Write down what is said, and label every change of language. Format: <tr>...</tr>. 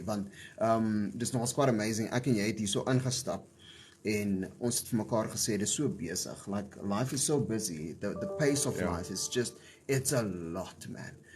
<af>Want dis nogals quite amazing. Ek en jy het hier so ingestap en ons het vir mekaar gesê dis so besig.</af> <en>Like life is so busy. The pace of life is just it's a lot, man.</en>